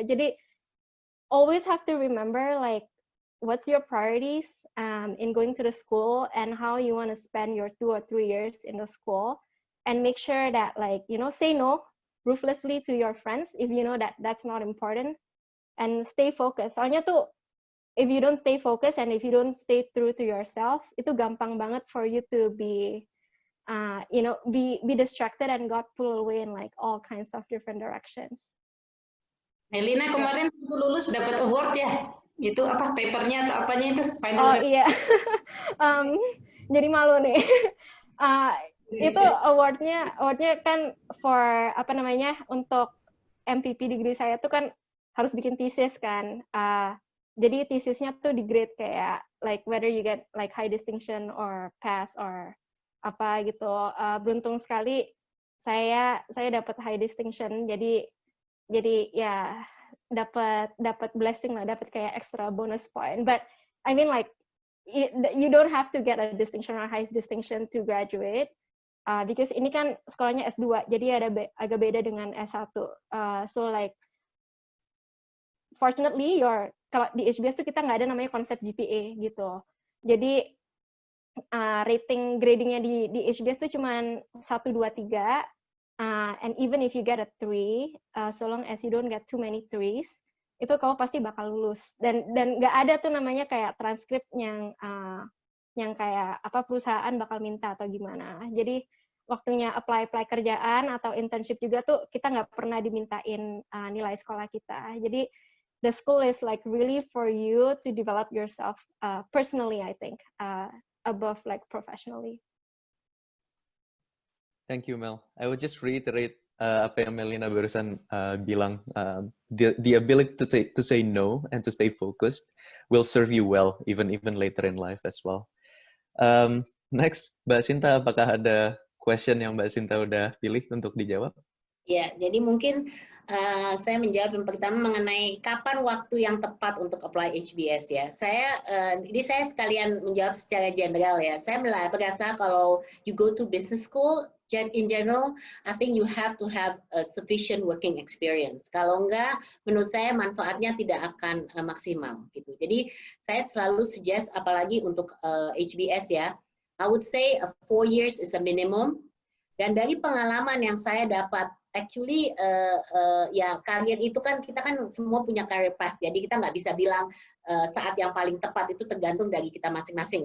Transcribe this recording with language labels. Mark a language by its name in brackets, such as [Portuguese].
[English] Jadi always have to remember like what's your priorities in going to the school and how you want to spend your 2 or 3 years in the school, and make sure that like say no ruthlessly to your friends if you know that that's not important, and stay focused. [Indonesian] Soalnya tuh [English] if you don't stay focused and if you don't stay true to yourself, [Indonesian] itu gampang banget [English] for you to be be distracted and got pulled away in like all kinds of different directions. [Indonesian] Melina kemarin waktu lulus dapat award ya? Itu apa papernya atau apanya itu? [English] Final [Indonesian] Oh iya, jadi malu nih. Itu awardnya kan for untuk MPP degree saya tuh kan harus bikin thesis kan. Jadi tesisnya tuh di grade kayak [English] like whether you get like high distinction or pass [Indonesian] or apa gitu. Beruntung sekali saya dapat high distinction. Jadi ya dapat blessing lah, dapat kayak [English] extra bonus point. But I mean like you don't have to get a distinction or high distinction to graduate. [Indonesian] Because ini kan sekolahnya S2, jadi agak beda dengan S1. [English] So like fortunately [Indonesian] kalau di HBS tuh kita nggak ada namanya konsep GPA gitu. Jadi rating gradingnya di HBS tuh cuman 1, 2, 3. [English] And even if you get a 3, so long as you don't get too many 3s, [Indonesian] itu kamu pasti bakal lulus. Dan nggak ada tuh namanya kayak transkrip yang kayak perusahaan bakal minta atau gimana. Jadi waktunya apply kerjaan atau internship juga tuh kita nggak pernah dimintain nilai sekolah kita. [English] Jadi the school is like really for you to develop yourself personally, I think, above like professionally. Thank you, Mel. I would just reiterate [Indonesian] apa yang Melina barusan bilang. [English] The ability to say no and to stay focused will serve you well even later in life as well. [Indonesian] Next, Mbak Sinta, apakah ada question yang Mbak Sinta udah pilih untuk dijawab? Ya, jadi mungkin saya menjawab yang pertama mengenai kapan waktu yang tepat untuk apply HBS ya. Jadi saya sekalian menjawab secara general ya. Saya merasa kalau [English] you go to business school, in general, I think you have to have a sufficient working experience. [Indonesian] Kalau enggak, menurut saya manfaatnya tidak akan maksimal gitu. Jadi saya selalu [English] suggest, [Indonesian] apalagi untuk HBS ya, [English] I would say 4 years is a minimum. [Indonesian] Dan dari pengalaman yang saya dapat, actually ya karir itu kan kita kan semua punya career path, jadi kita nggak bisa bilang saat yang paling tepat, itu tergantung dari kita masing-masing.